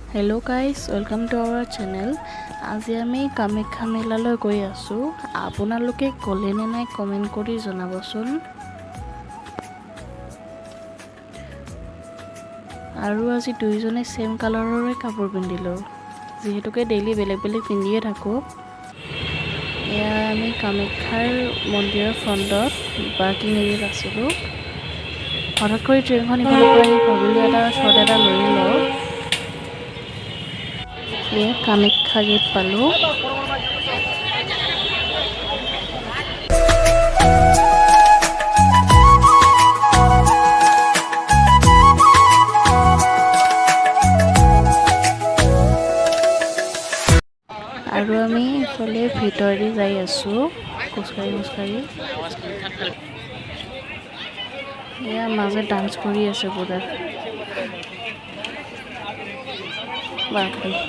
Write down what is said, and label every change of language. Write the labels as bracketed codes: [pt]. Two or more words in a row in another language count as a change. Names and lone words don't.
[en] Hello guys, welcome to our channel. [as] আজি আমি কামাখ্যা মেলালৈ গৈ আছো। আপোনালোকে গলে নে নাই কমেন্ট কৰি জনাবচোন। আৰু আজি দুইজনে সেম কালাৰৰে কাপোৰ পিন্ধিলো। যেহেতুকে ডেইলি বেলেগ বেলেগ পিন্ধিয়ে থাকো। এয়া আমি কামাখ্যাৰ মন্দিৰৰ ফ্ৰণ্টত পাৰ্কিং এৰিয়াত আছিলো। হঠাৎ কৰি ট্ৰেইনখন ইফালৰ পৰা আহি ভাবিলো এটা শ্বট এটা লৈ লওঁ। এয়া কামাখ্যা গেট পালো। আৰু আমি ইফালে ভিতৰেদি যাই আছো খোজকাঢ়ি এয়া মাজে ডান্স কৰি আছে পুৰা বাপৰে